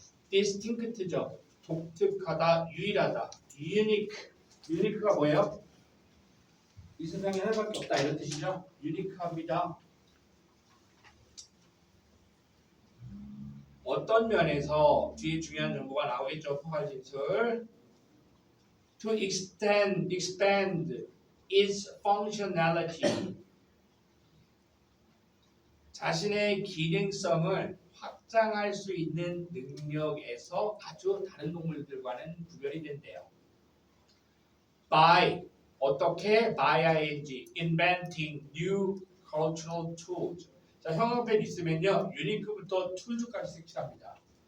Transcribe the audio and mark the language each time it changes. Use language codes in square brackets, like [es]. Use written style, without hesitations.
[ko] distinct죠. 독특하다, 유일하다. unique. unique가 뭐예요? 이 세상에 하나밖에 없다 이런 뜻이죠. 유니크합니다. 어떤 면에서 뒤에 중요한 정보가 나오겠죠. 포괄 진술. [en] To expand its functionality. [ko] 자신의 기능성을 확장할 수 있는 능력에서 아주 다른 동물들과는 구별이 된대요. By 어떻게? [en] by ing inventing new cultural tools. [ko] 자, 형용편 있으면요 유니크부터 툴즈까지 색칠합니다.